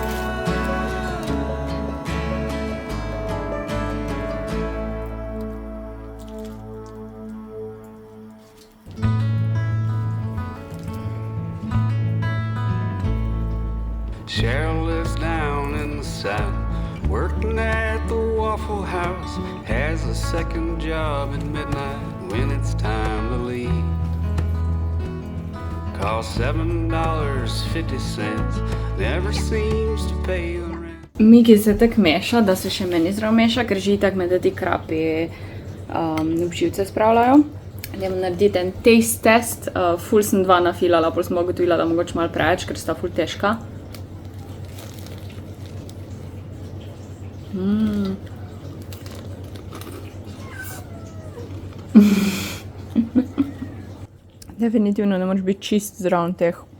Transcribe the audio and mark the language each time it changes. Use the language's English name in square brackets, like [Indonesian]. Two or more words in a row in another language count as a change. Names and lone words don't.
[English] Cheryl lives down in the south, working at the Waffle House. Has a second job at midnight when it's time to leave. Costs $7.50, never seems to pay the rent. [Slovenian] Miki se tako meša, da se še meni zraven meša, ker že itak me da ti krapi živce spravljajo. Idem narediti en [English] taste test, [Slovenian] ful sem 2 nafilala, pol sem ugotovila, da mogoče malo preveč, ker sta ful težka. Definitivno ne moreš biti čist zraven teh.